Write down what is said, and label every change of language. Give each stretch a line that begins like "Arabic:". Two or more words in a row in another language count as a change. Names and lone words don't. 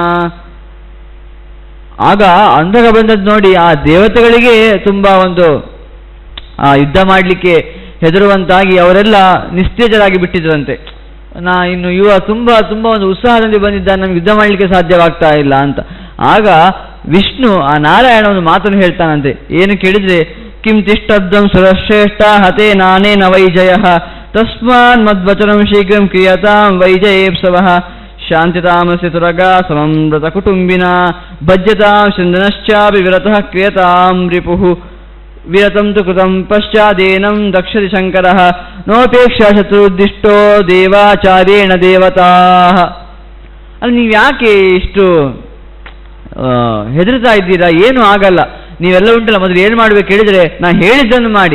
Kannada: ಆಗ ಅಂಧಕ ಬಂದದ್ದು ನೋಡಿ ಆ ದೇವತೆಗಳಿಗೆ ತುಂಬ ಒಂದು ಯುದ್ಧ ಮಾಡಲಿಕ್ಕೆ ಹೆದರುವಂತಾಗಿ ಅವರೆಲ್ಲ ನಿಸ್ತೇಜರಾಗಿ ಬಿಟ್ಟಿದ್ರಂತೆ. ಇನ್ನು ಇವ ತುಂಬ ಒಂದು ಉತ್ಸಾಹದಲ್ಲಿ ಬಂದಿದ್ದಾನೆ, ನಮ್ಗೆ ಯುದ್ಧ ಮಾಡಲಿಕ್ಕೆ ಸಾಧ್ಯವಾಗ್ತಾ ಇಲ್ಲ ಅಂತ. ಆಗ ವಿಷ್ಣು ಆ ನಾರಾಯಣ ಒಂದು ಮಾತನ್ನು ಹೇಳ್ತಾನಂತೆ, ಏನು ಕೇಳಿದ್ರೆ,
Sanskrit: ಕಿಂ ತಿಷ್ಟಬ್ದಂ ಸುರಶ್ರೇಷ್ಠ ಹತೆ ನಾನೇನ ವೈಜಯ ತಸ್ಮಾನ್ ಮದ್ವಚನಂ ಶೀಘ್ರಂ ಕ್ರಿಯತಾಂ ವೈಜಯೇಪ್ಸವಃ ಶಾಂತಿತಾಮಸ್ಯ ತುರಗಾ ಸಮಮೃತ ಕುಟುಂಬಿನ ಭಜ್ಯತಾಂ ಚಂದನಶ್ಚಾಪಿ ವಿರತಃ ಕ್ರಿಯತಾಂ ರಿಪುಃ ವಿರತಂ ತು ಕೃತಂ ಪಶ್ಚಾದೇನಂ ದಕ್ಷತಿ ಶಂಕರಃ ನೋಪೇಕ್ಷ ಶತ್ರುದ್ದಿಷ್ಟೋ ದೇವಾಚಾರ್ಯೇಣ ದೇವತಾಃ.
Kannada: ಅಲ್ಲಿ ನೀವು ಯಾಕೆ ಇಷ್ಟು ಹೆದರ್ತಾ ಇದ್ದೀರಾ? ಏನೂ ಆಗಲ್ಲ, ನೀವೆಲ್ಲ ಉಂಟಲ್ಲ, ಮೊದಲು ಏನು ಮಾಡಬೇಕು ಹೇಳಿದರೆ, ನಾನು ಹೇಳಿದ್ದನ್ನು ಮಾಡಿ.